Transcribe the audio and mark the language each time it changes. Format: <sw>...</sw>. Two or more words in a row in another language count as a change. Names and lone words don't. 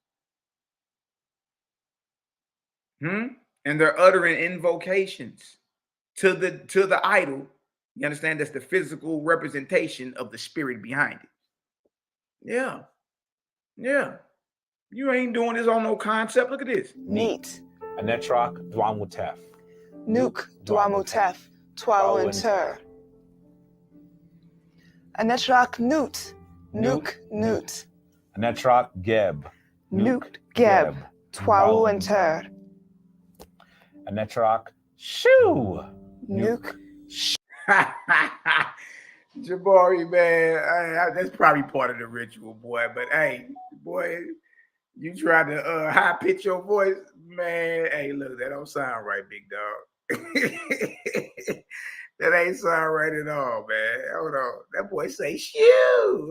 <en>And they're uttering invocations to the idol. You understand? That's the physical representation of the spirit behind it. Yeah. Yeah. You ain't doing this on no concept. Look at this. Neat.</en> <egy>Anetrak Dwamutef. Nuke dwamutef. Twau inter. Anetrak newt. Nuke newt. Anetrak Geb. Nuke geb. Twau inter. Anetrak Shoo. Nuke.</egy> <en>Jabari, man, that's probably part of the ritual, boy. But hey, boy, you try to high pitch your voice, man. Hey, look, that don't sound right, big dog. That ain't sound right at all, man. Hold on, that boy say shoo.</en>